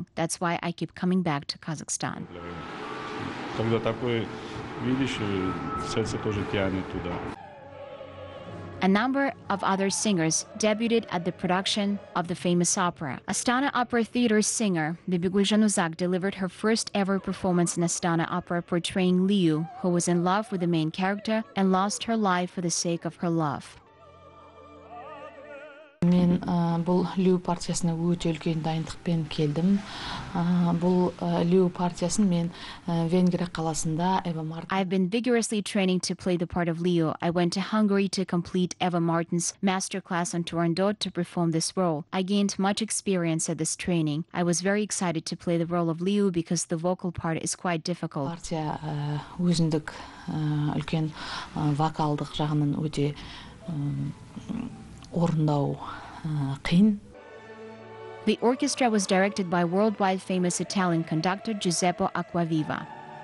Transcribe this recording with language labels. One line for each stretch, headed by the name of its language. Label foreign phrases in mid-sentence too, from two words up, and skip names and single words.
English: That's why I keep coming back to Kazakhstan. A number of other singers debuted at the production of the famous opera. Astana Opera Theater's singer, Bibigul Januzak, delivered her first ever performance in Astana Opera portraying Liu, who was in love with the main character and lost her life for the sake of her love.
Kazakh: Мен бұл Лиу партиясына өте үлкен дайындықпен келдім. Бұл Лиу партиясын мен Венгрия қаласында Eva Martin.
English: I've been vigorously training to play the part of Liu. I went to Hungary to complete Eva Martin's masterclass on Turandot to perform this role. I gained much experience at this training. I was very excited to play the role of Liu because the vocal part is quite difficult.
Kazakh: Партия өзіндік үлкен вокалдық жағынан өте орындау қиын.
English: The orchestra was directed by worldwide famous Italian conductor Giuseppe Acquaviva.